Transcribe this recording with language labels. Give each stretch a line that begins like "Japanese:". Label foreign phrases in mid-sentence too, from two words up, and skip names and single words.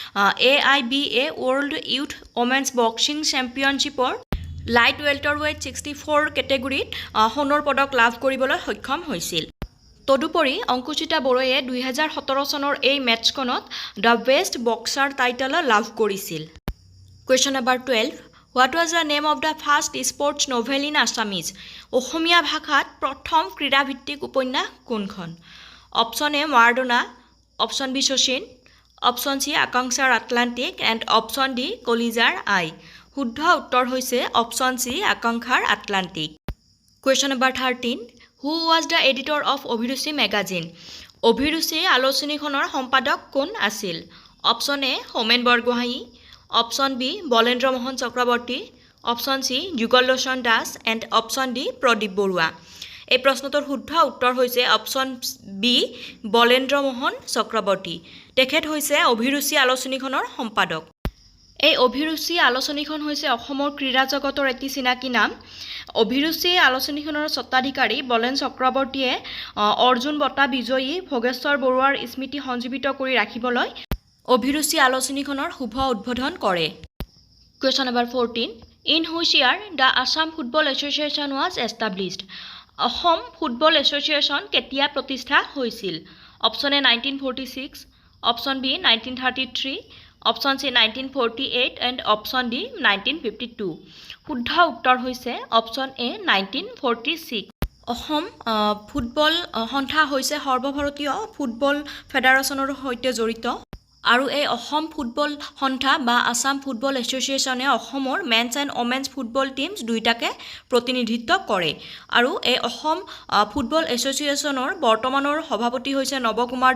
Assamese: AIBA World Youth Women's Boxing Championshipৰ
English: light welterweight
Assamese: 64 কেটেগৰীত সোণৰ পদক লাভ কৰিবলৈ সক্ষম হৈছিল তদুপৰি অংকুশিতা বড়োৱে 2017 চনৰ এই মেটছখনত
English: the best boxer title
Assamese: লাভ কৰিছিল
English: Question number 12 What was the name of the first sports novel in Assamese?
Assamese: অসমীয়া ভাষাত প্ৰথম ক্ৰীড়াভিত্তিক উপন্যাস কোনখন
English: option A
Assamese: মাৰাডোনা
English: option B
Assamese: শচীন
English: option C
Assamese: আকাংক্ষাৰ আটলান্টিক
English: and option D
Assamese: কলিজাৰ আই শুদ্ধ উত্তৰ হৈছে
English: option C
Assamese: আকাংক্ষাৰ আটলান্টিক
English: Question number 13 Who was the editor of Abhiruchi magazine?
Assamese: অভিৰুচি আলোচনীখনৰ সম্পাদক কোন আছিল
English: option A
Assamese: হোমেন বৰগোহাঞি
English: option B
Assamese: বলেন্দ্ৰ মোহন চক্ৰৱৰ্তী
English: option C
Assamese: যুগললোচন দাস এণ্ড
English: option D
Assamese: প্ৰদীপ বৰুৱা এই প্ৰশ্নটোৰ শুদ্ধ উত্তৰ হৈছে
English: option B
Assamese: বলেন্দ্ৰ মোহন চক্ৰৱৰ্তী তেখেত হৈছে অভিৰুচি আলোচনীখনৰ সম্পাদক এই অভিৰুচি আলোচনীখন হৈছে অসমৰ ক্ৰীড়া জগতৰ এটি চিনাকি নাম অভিৰুচি আলোচনীখনৰ স্বত্বাধিকাৰী বলেন চক্ৰৱৰ্তীয়ে অৰ্জুন বঁটা বিজয়ী ভোগেশ্বৰ বৰুৱাৰ স্মৃতি সঞ্জীৱিত কৰি ৰাখিবলৈ অভিৰুচি আলোচনীখনৰ শুভ উদ্বোধন কৰে
English: Question number 14 In which year the Assam Football Association was established?
Assamese: অসম ফুটবল এছ'চিয়েশ্যন কেতিয়া প্ৰতিষ্ঠা হৈছিল
English: option A
Assamese: 1946
English: option B
Assamese: 1933
English: option C
Assamese: 1948
English: and option D
Assamese: 1952 শুদ্ধ উত্তৰ হৈছে
English: option A
Assamese: 1946 অসম ফুটবল সন্থা হৈছে সৰ্বভাৰতীয় ফুটবল ফেডাৰেশ্যনৰ সৈতে জড়িত আৰু এই অসম ফুটবল সন্থা বা আসাম ফুটবল এছ'চিয়েশ্যনে অসমৰ
English: men's and women's football teams
Assamese: দুইটাকে প্ৰতিনিধিত্ব কৰে আৰু এই অসম ফুটবল এছ'চিয়েশ্যনৰ বৰ্তমানৰ সভাপতি হৈছে নৱকুমাৰ